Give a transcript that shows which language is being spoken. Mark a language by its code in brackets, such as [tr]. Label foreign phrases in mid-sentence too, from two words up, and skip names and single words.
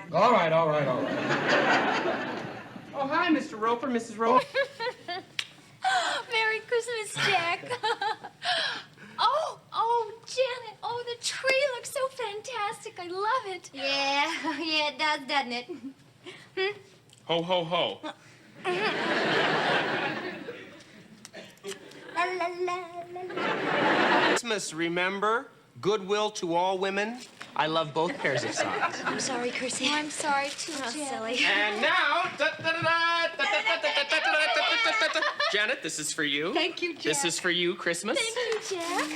[en] All right, all right, all right. Oh, hi, Mr. Roper, Mrs. Roper. Merry Christmas, Jack. Oh, Janet. Oh, the tree looks so fantastic. I love it. Yeah, yeah, it does, doesn't it? Ho, ho, ho. La, la, la, la, la. Christmas, remember? Goodwill to all women. I love both pairs of socks. I'm sorry, Chrissy. I'm sorry, too, Silly. And now, Janet, this is for you. Thank you, Jack. This is for you, Christmas. Thank you, Jack.